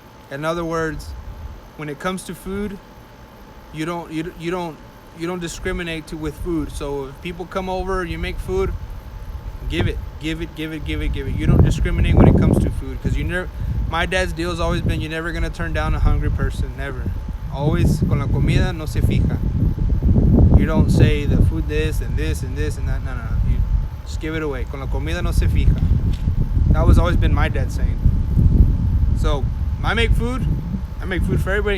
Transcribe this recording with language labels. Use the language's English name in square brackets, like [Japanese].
[English] In other words, when it comes to food, you don't discriminate with food. So if people come over, you make food, give it. You don't discriminate when it comes to food, because you never. My dad's deal has always been, you're never gonna turn down a hungry person, never. Always [Spanish] con la comida no se fija. [English] You don't say the food this and this and this and that. No. You just give it away. [Spanish] Con la comida no se fija. [English] That was always been my dad's saying. So I make food for everybody.